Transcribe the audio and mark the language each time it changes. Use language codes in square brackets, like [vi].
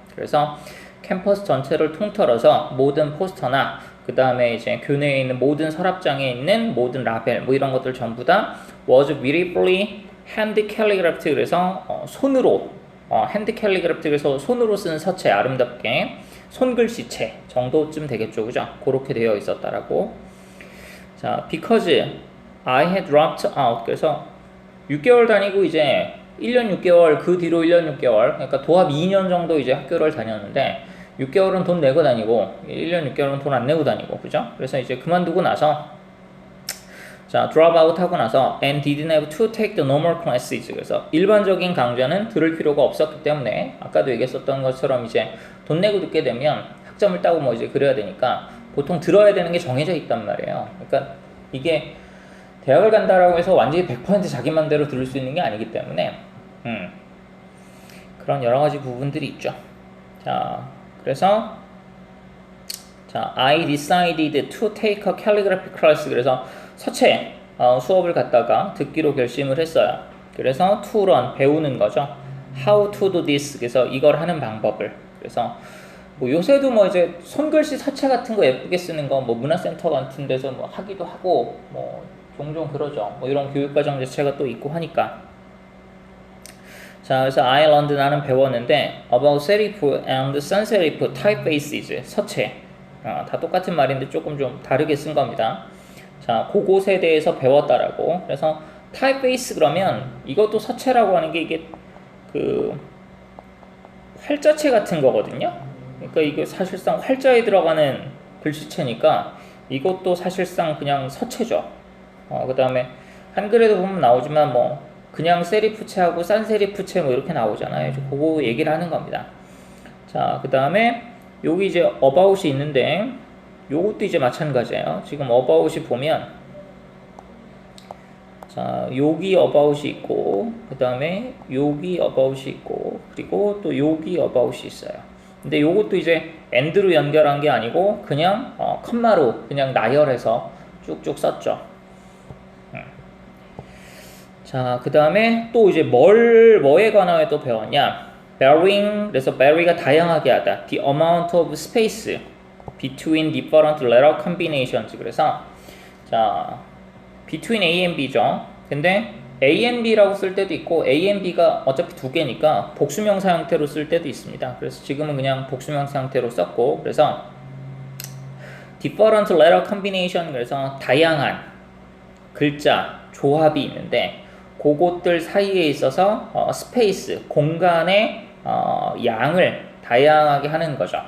[ko] 그래서 캠퍼스 전체를 통틀어서 모든 포스터나 그 다음에 이제 교내에 있는 모든 서랍장에 있는 모든 라벨 이런 것들 전부 다 [en] was beautifully hand calligraphed. [ko] 그래서 손으로 [en] hand calligraphed. [ko] 그래서 손으로 쓴 서체, 아름답게 손글씨체 정도쯤 되겠죠, 그죠? 그렇게 되어 있었다라고. [en] 자, because I had dropped out. [ko] 그래서 6개월 다니고 이제 1년 6개월, 그 뒤로 1년 6개월, 그러니까 도합 2년 정도 이제 학교를 다녔는데, 6개월은 돈 내고 다니고 1년 6개월은 돈 안 내고 다니고, 그죠? 그래서 이제 그만두고 나서, 자, drop out 하고 나서 [en] and didn't have to take the normal classes. [ko] 그래서 일반적인 강좌는 들을 필요가 없었기 때문에, 아까도 얘기했었던 것처럼 이제 돈 내고 듣게 되면 학점을 따고 이제 그래야 되니까 보통 들어야 되는 게 정해져 있단 말이에요. 그러니까 이게 대학을 간다라고 해서 완전히 100% 자기 맘대로 들을 수 있는 게 아니기 때문에 그런 여러 가지 부분들이 있죠. [en] 자, 그래서 자, I decided to take a calligraphy class. [ko] 그래서 서체 수업을 갖다가 듣기로 결심을 했어요. 그래서 [en] to learn, [ko] 배우는 거죠. [en] How to do this. [ko] 그래서 이걸 하는 방법을. 그래서 요새도 이제 손글씨 서체 같은 거 예쁘게 쓰는 거 문화센터 같은 데서 하기도 하고 종종 그러죠. 이런 교육과정 자체가 또 있고 하니까. [en] 자, 그래서 I learned, [ko] 나는 배웠는데 [en] about serif and sans serif typefaces, 서체. [ko] 다 똑같은 말인데 조금 좀 다르게 쓴 겁니다. 자, 그것에 대해서 배웠다라고. 그래서 typeface 그러면 이것도 서체라고 하는 게 이게 그 활자체 같은 거거든요. 그러니까 이게 사실상 활자에 들어가는 글씨체니까 이것도 사실상 그냥 서체죠. 그 다음에 한글에도 보면 나오지만 그냥 세리프체하고 산세리프체 이렇게 나오잖아요. 그거 얘기를 하는 겁니다. 자, 그 다음에 여기 이제 about이 있는데 요것도 이제 마찬가지예요. 지금 about이 보면, 자, 여기 about이 있고, 그 다음에 여기 about이 있고, 그리고 또 여기 about이 있어요. 근데 요것도 이제 and로 연결한 게 아니고 그냥 컴마로 그냥 나열해서 쭉쭉 썼죠. 자, 그 다음에 또 이제 뭐에 관하여 또 배웠냐? varying, 그래서 vary가 다양하게 하다. [en] the amount of space between different letter combinations. [ko] 그래서 자, between A and B죠. 근데 A and B라고 쓸 때도 있고 A and B가 어차피 두 개니까 복수명사 형태로 쓸 때도 있습니다. 그래서 지금은 그냥 복수명사 형태로 썼고, 그래서 [en] different letter combination, [ko] 그래서 다양한 글자 조합이 있는데 그것들 사이에 있어서 스페이스, 공간의 양을 다양하게 하는 거죠.